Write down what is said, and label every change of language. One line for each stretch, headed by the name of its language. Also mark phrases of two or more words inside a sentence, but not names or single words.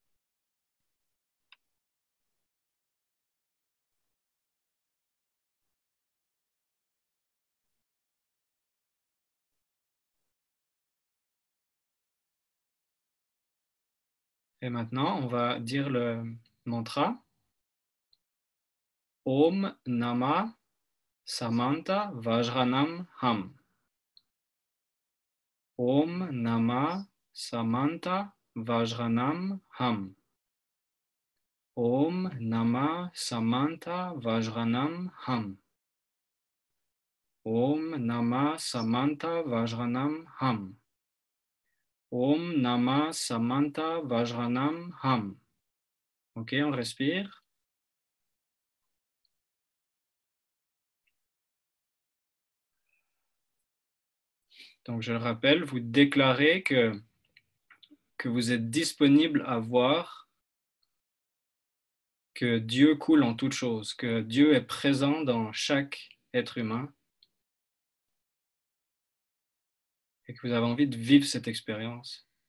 French: Et maintenant, on va dire le mantra
Sanskrit: Om Nama Samanta Vajranam Ham. Om Nama Samanta Vajranam Ham. Om Nama Samanta Vajranam Ham. Om Nama Samanta Vajranam Ham. Om Nama Samanta Vajranam Ham.
French: Ok, on respire. Donc, je le rappelle, vous déclarez que vous êtes disponible à voir que Dieu coule en toutes choses, que Dieu est présent dans chaque être humain et que vous avez envie de vivre cette expérience.